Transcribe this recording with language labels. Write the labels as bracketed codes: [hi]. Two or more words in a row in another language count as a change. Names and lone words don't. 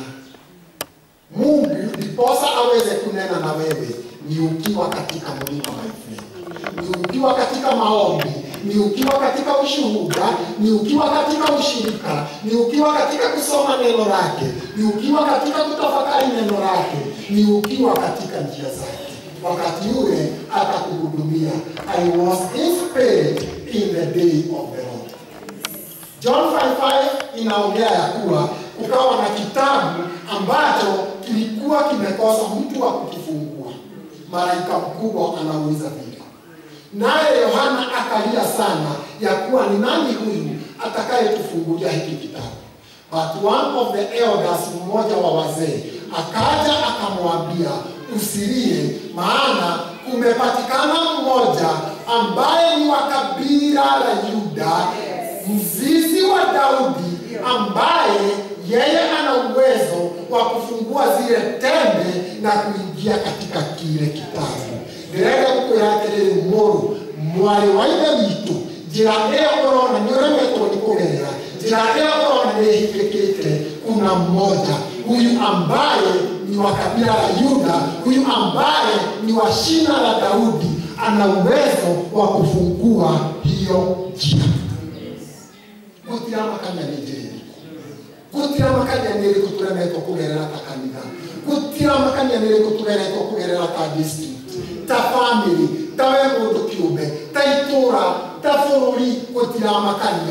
[sw] Mungu ndiposa aweze kunena na wewe ni ukiwa katika mlima wa Ifrate, ni ukiwa katika maombi, ni ukiwa katika ushuhuda, ni ukiwa katika ushirika, ni ukiwa katika kusoma neno lake, ni ukiwa katika kutafakari neno lake, ni ukiwa katika njia zake. Wakati ule atakuhudumia. [en] I was inspired in the day of the Lord. [sw] John 5:5 inaongea ya kuwa ukawa na kitabu ambacho kilikuwa kimekosa mtu wa kukifungua. Malaika mkubwa anauliza vile. Naye Yohana akalia sana ya kuwa ni nani huyu atakayetufungulia hiki kitabu. [en] But one of the elders, [sw] mmoja wa wazee, akaja akamwambia, usilie, maana kumepatikana mmoja ambaye ni wa kabila la Yuda, mzizi wa Daudi, ambaye yeye ana uwezo wa kufungua zile tembe na kuingia katika kile kitabu. [ki] Ndirenda kukuratiri muru mwari wa ithe witu, njira ĩyo ũrona nĩ ũremetwo nĩ kũgerera, njira ĩyo ũrona nĩ ĩhingĩkĩte. [sw] Kuna mmoja huyu ambaye ni wa kabila la Yuda, huyu ambaye ni wa shina la Daudi, ana uwezo wa kufungua hiyo njia. [ki] Gutira makanya ni njira. Gutira makanya ni ĩrĩkũ tũremetwo kũgerera ta kanitha. Gutira makanya nĩ ĩrĩkũ tũremetwo kũgerera ta district, ta family, ta we mũndũ kĩũmbe, ta itũra, ta bũrũri. Gutira makanya.